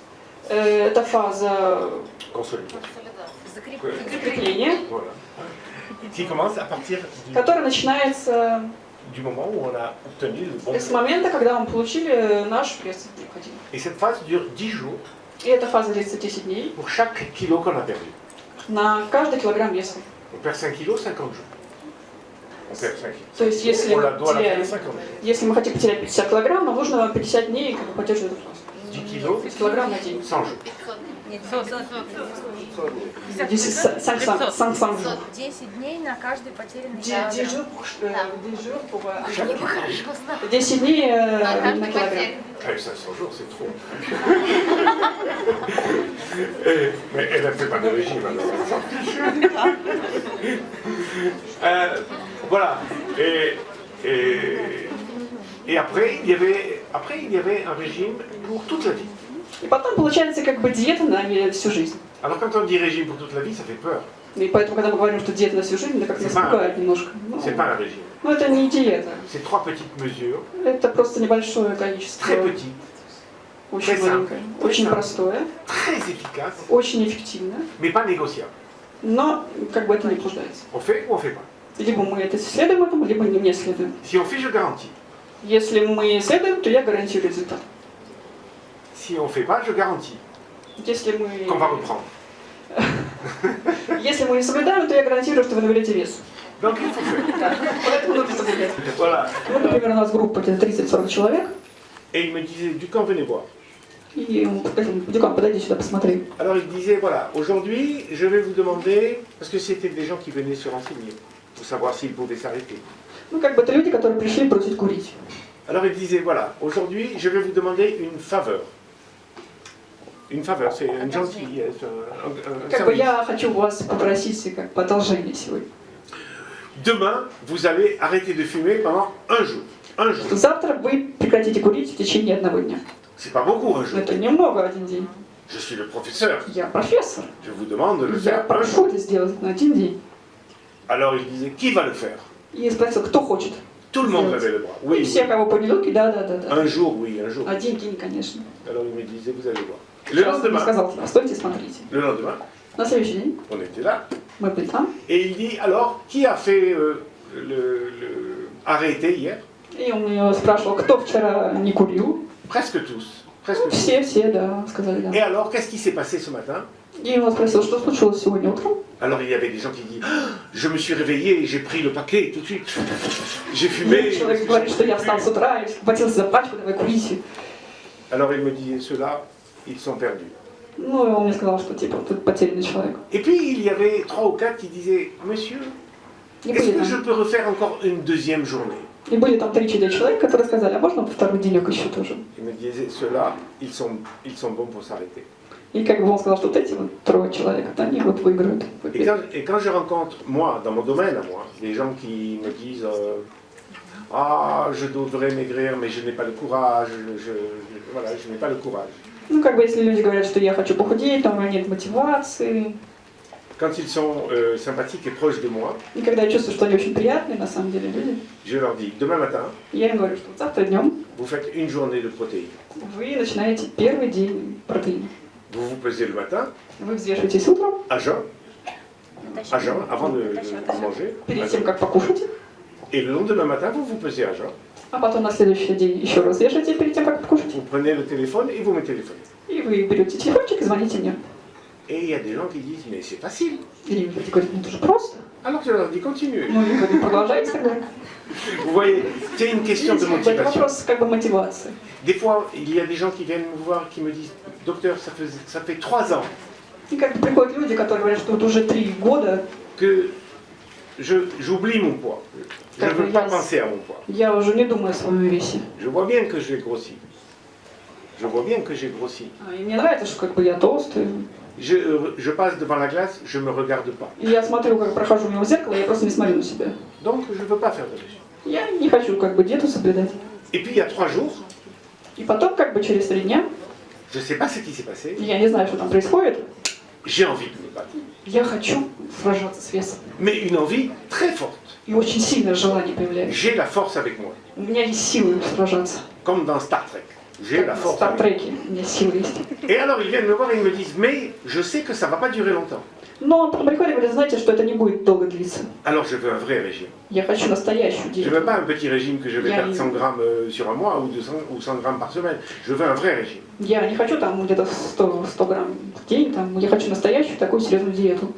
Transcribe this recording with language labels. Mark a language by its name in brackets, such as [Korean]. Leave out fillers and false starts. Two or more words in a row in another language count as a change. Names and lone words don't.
[Russian] Это фаза [French] Consolidation. [Russian] закрепления, [French] Voilà. Qui commence à partir [Russian] которая начинается [French] du moment où on a obtenu le bon [Russian] с [French] poids. [Russian] момента, когда мы получили наш вес необходимый. [French] Et cette phase dure 10 jours [Russian] И эта фаза длится 10 дней [French] pour chaque kilo qu'on a perdu. [Russian] на каждый килограмм веса. [French] On perd 5 kilos, 50 jours. On perd 5 kilos. [Russian] То есть если [French] On [Russian] мы, [French] la doit la [Russian] теряем, [French] perdre 50 jours. [Russian] если мы хотим потерять 50 килограмм, нам нужно 50 дней как бы поддерживать эту фазу. [French] 10 kilos, [Russian] 50 килограмм на день. [French] 100 jours. 500 jours. [Russian] 10 дней на каждый потерянный 10 килограмм. [French] jours pour [Russian] Я хорошо знаю. 10 дней На на каждый килограмм. потерянный. [French] 500 jours, c'est trop. Mais elle a fait pas de régime alors. Voilà. Et après, il y avait un régime pour toute la vie. [Russian] И потом получается как бы диета на всю жизнь. [French] Alors quand on dit régime pour toute la vie, ça fait peur. [Russian] И поэтому, когда мы говорим, что диета на всю жизнь, это как-то нас пугает немножко. [French] C'est pas un régime. [Russian] Но это не диета. [French] C'est 3 petites mesures, [Russian] Это просто небольшое количество. [French] très petites, [Russian] Очень маленькое. Очень простое. [French] très efficaces, [Russian] Очень эффективно. [French] mais pas négociables. [Russian] Но как бы это не обсуждается. [French] On fait ou on fait pas. [Russian] Либо мы это следуем этому, либо не следуем. [French] Si on fait, je garantis. [Russian] Если мы следуем, то я гарантирую результат. [French] Si on fait pas, je garantis [Russian] Если [French] qu'on va [Russian] мы, [French] reprendre. [Russian] если мы не соблюдаем, то я гарантирую, что вы наберете вес. [French] Donc il faut faire. [Russian] Поэтому нужно соблюдать. [French] Voilà. [Russian] Вот, например, у нас группа где-то 30-40 человек, [French] Et il me disait, Ducamp, venez voir. [Russian] и мы сказали, Дюкан, подойди сюда, посмотри. [French] Alors il disait, voilà, aujourd'hui, je vais vous demander, parce que c'était des gens qui venaient se renseigner, pour savoir s'ils pouvaient s'arrêter. [Russian] Ну, как бы это люди, которые пришли бросить курить. [French] Alors il disait, voilà, aujourd'hui, je vais vous demander une faveur. Une faveur, c'est une gentillesse, un [Russian] Как бы [French] service. [Russian] я хочу вас попросить как бы одолжение сегодня. [French] Demain, vous allez arrêter de fumer pendant un jour. Un jour. [Russian] Завтра вы прекратите курить в течение одного дня. [French] C'est pas beaucoup, un jour. [Russian] Это немного один день. [French] Je suis le professeur. [Russian] Я профессор. [French] Je vous demande de le [Russian] Я [French] faire un [Russian] прошу [French] jour. [Russian] это сделать на один день. [French] Alors il disait, qui va le faire? [Russian] И спросил, кто хочет. [French] Tout le monde [Russian] Сделать. [French] levait le bras. [Russian] И [French] Oui, [Russian] все, [French] oui. [Russian] кого подняли руки, да. [French] Un jour, oui, un jour. [Russian] Один день, конечно. [French] Alors il me disait, vous allez voir. Le [Russian] Сейчас он мне [French] lendemain, [Russian] сказал, стойте, смотрите. [French] le lendemain, [Russian] На следующий день [French] on était là. [Russian] мы были там, [French] Et il dit, alors, qui a fait arrêté hier? [Russian] и он меня спрашивал, кто вчера не курил. [French] Presque tous. Presque [Russian] Ну, [French] tous. [Russian] все, да, сказали [French] Et [Russian] да. [French] alors, qu'est-ce qui s'est passé ce matin? [Russian] И он спросил, что случилось сегодня утром. [French] Alors il y avait des gens qui disent, ah, je me suis réveillé et j'ai pris le paquet tout de suite. J'ai [Russian] И [French] fumé. [Russian] человек говорит, что я встал с утра и схватился за пачку, давай курите. [French] Alors il me disait, ceux-là, ils sont perdus. [Russian] Ну, и он мне сказал, что типа тут потерянный человек. [French] Et puis il y avait 3 ou 4 qui disaient, monsieur, [Russian] И [French] est-ce [Russian] были [French] que je [Russian] там, [French] peux refaire encore une deuxième journée? [Russian] и были там 3-4 человека, которые сказали, а можно второй денек еще тоже? [French] Il me disait, ceux-là, ils sont bons pour s'arrêter. [Russian] И как бы он сказал, что вот эти вот 3 человека, они вот выиграют. [French] Et quand je rencontre, moi, dans mon domaine à moi, des gens qui me disent ah, je devrais maigrir, mais je n'ai pas le courage, voilà, je n'ai pas le courage. [Russian] Ну, как бы, если люди говорят, что я хочу похудеть, там у меня нет мотивации. [French] Quand ils sont sympathiques et proches de moi, [Russian] И когда я чувствую, что они очень приятные, на самом деле, люди, [French] je leur dis, demain matin, [Russian] я им говорю, что вот завтра днем [French] vous faites une journée de protéines. [Russian] вы начинаете первый день протеина. [French] Vous vous pesez le matin, [Russian] Вы взвешиваетесь утром, [French] à jeun, avant de manger, [Russian] перед тем, как покушать, [French] et le lendemain matin, vous vous pesez à jeun. [Russian] а потом на следующий день еще раз взвешиваете перед тем, как покушать. [French] Vous prenez le téléphone et vous me téléphonez. [Russian] И вы берете телефончик и звоните мне. [French] Et il y a des gens qui disent, mais c'est facile. [Russian] И люди говорят, ну это же просто. [French] Alors je leur dis, continuez. [Russian] Ну, я говорю, продолжайте тогда. [French] Vous voyez, c'est une question de [Russian] Видите, как бы это [French] motivation. [Russian] вопрос как бы мотивации. [French] Des fois, il y a des gens qui viennent me voir qui me disent, docteur, ça fait 3 ans [Russian] И как бы приходят люди, которые говорят, что вот уже 3 года [French] que j'oublie mon poids. Je ne veux pas penser à mon poids. [Russian] я уже не думаю о своем весе. [French] Je vois bien que j'ai grossi. Je vois bien que j'ai grossi. [Russian] И мне нравится, что как бы я толстый. [French] Je passe devant la glace, je ne me regarde pas. [Russian] И я смотрю, как прохожу мимо зеркала, я просто не смотрю на себя. [French] Donc, je ne veux pas faire de régime. [Russian] Я не хочу как бы диету соблюдать. [French] Et puis, il y a 3 jours, [Russian] И потом как бы через 3 дня, [French] je ne sais pas ce qui s'est passé, [Russian] я не знаю, что там происходит, [French] j'ai envie de me battre. [Russian] я хочу сражаться с весом. [French] Mais une envie très forte. [Russian] И очень сильное желание появляется. [French] J'ai la force avec moi. [Russian] У меня есть силы сражаться. [French] Comme dans Star Trek. J'ai [Russian] Как [French] la [Russian] в [French] force avec moi. [Russian] Стартреке у меня силы есть. [French] Et alors, ils viennent me voir et ils me disent, mais je sais que ça ne va pas durer longtemps. [Russian] Но потом приходят и говорят, знаете, что это не будет долго длиться. [French] Alors, je veux un vrai régime. [Russian] Я хочу настоящую [French] Je ne [Russian] диету. [French] veux pas un petit régime que je vais Il y a perdre une- 100 grammes sur un mois ou 200 ou 100 grammes par semaine. Je veux un vrai régime. [Russian] Я не хочу там где-то 100 грамм в день, там, я хочу настоящую такую серьезную диету.